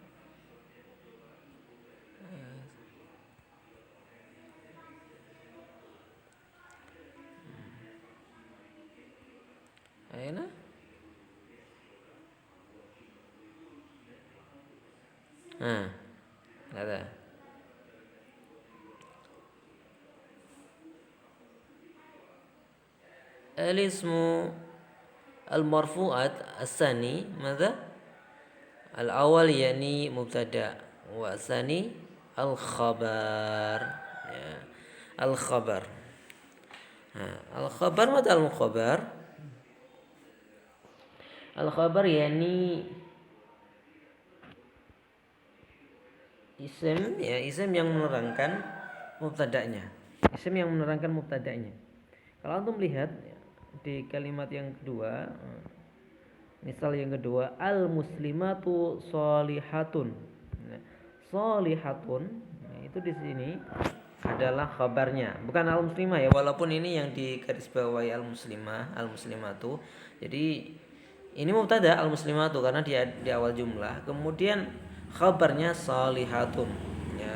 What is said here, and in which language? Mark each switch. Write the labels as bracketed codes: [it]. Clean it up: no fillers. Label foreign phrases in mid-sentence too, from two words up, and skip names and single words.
[id] Aina? Ada. [ar] الاسم المرفوعات الثاني ماذا؟ الأول يعني مبتدأ والثاني الخبر ya. Al-khabar. Al-khabar ماذا al-khabar? [id] Al-khabar yani isim yang menerangkan mubtada'nya. Isim yang menerangkan mubtada'nya. Kalau antum lihat di kalimat yang kedua, misal yang kedua, [ar] المسلمة صالحة. [id] Sholihatun itu di sini adalah khabarnya, bukan al muslimah ya, walaupun ini yang digarisbawahi al muslimah, al muslimatu. Jadi ini mubtada al muslimatu karena dia di awal jumlah, kemudian khabarnya sholihatun ya.